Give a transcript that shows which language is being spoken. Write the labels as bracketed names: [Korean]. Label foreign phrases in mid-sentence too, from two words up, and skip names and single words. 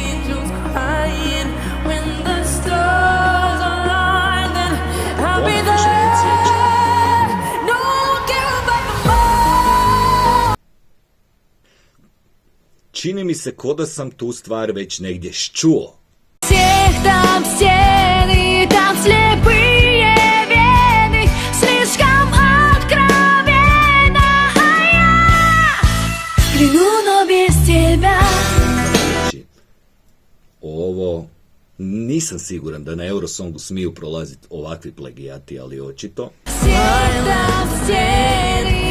[Croatian] Čini mi se ko da sam tu stvar već negdje čuo. [Russian] Там стены, там слепые вены, слишком откровенно, а я плену, но без тебя. [Croatian] Ovo nisam siguran da na Eurosongu smiju prolaziti ovakvi plagijati, ali očito. [Russian] Там стены.